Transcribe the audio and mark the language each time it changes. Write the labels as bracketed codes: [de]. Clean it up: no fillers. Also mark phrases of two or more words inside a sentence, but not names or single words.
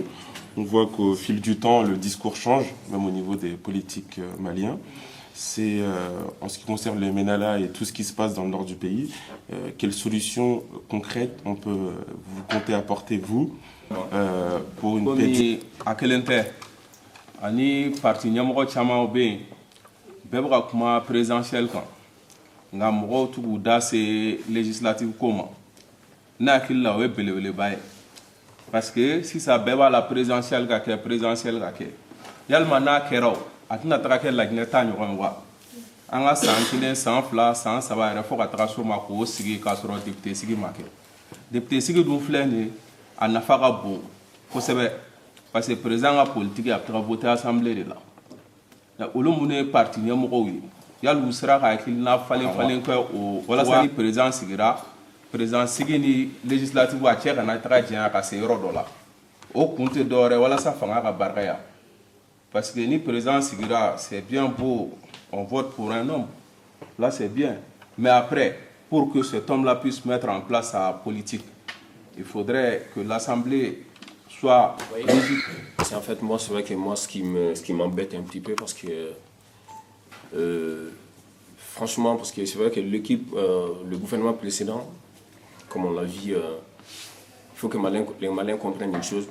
[fr] On voit qu'au fil du temps, le discours change, même au niveau des politiques maliens. C'est en ce qui concerne le MNLA et tout ce qui se passe dans le nord du pays, quelles solutions concrètes vous comptez apporter, vous, pour une paix? [bm] Ani parti ɲɛmɔgɔ caman bɛ yen bɛɛ bɛ ka kuma présidentielle kan nka mɔgɔw t'u k'u da se législative ko ma ne hakili la o ye belebeleba ye [fr] parce que [bm] sisan bɛɛ b'a la présidentielle ka kɛ yalima n'a kɛra o a tɛna taga kɛ laginɛ ta ɲɔgɔn ye wa an ka san 1 san 2 san 3 yɛrɛ fo ka taga s'o ma k'o sigi k'a sɔrɔ député sigi ma kɛ député sigi dun filɛ nin ye a nafa ka bon kosɛbɛ. [fr] Parce que le président de la politique a voté à l'Assemblée de là. [bm] Olu mun ye parti ɲɛmɔgɔw ye yali u sera ka hakilina falen kɛ o walasa ni président sigira président sigi ni législative a cɛ kana taga jɛnya ka se yɔrɔ dɔ la o kun tɛ dɔwɛrɛ walasa fanga ka barikaya [fr] parce que [bm] ni président sigira [fr] c'est bien beau on vote pour un homme là c'est bien mais après pour que cet homme là puisse mettre en place sa politique il faudrait que l'Assemblée soit logique. C'est en fait moi, c'est vrai que moi ce qui m'embête un petit peu parce que franchement parce que c'est vrai que l'équipe, le gouvernement précédent, comme on l'a vu, il faut que les Maliens comprennent une chose.